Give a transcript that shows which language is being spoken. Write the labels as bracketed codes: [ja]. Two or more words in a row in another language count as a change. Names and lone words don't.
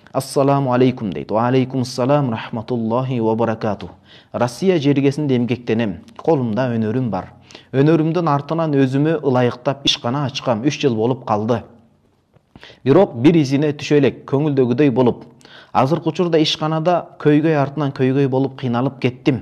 [ar] السلام عليكم [ky] дейт. [ar] وعليكم السلام رحمة الله وبركاته. [ky] Россия жергесинде эмгектенем. Колумда өнөрүм бар. Өнөрүмдүн артынан өзүмө ылайыктап ишкана ачкам. 3 жыл болуп калды. Бирок бир изине түшө элек, көңүлдөгүдөй болуп. Азыркы учурда ишканада көйгөй артынан көйгөй болуп кыйналып кеттим.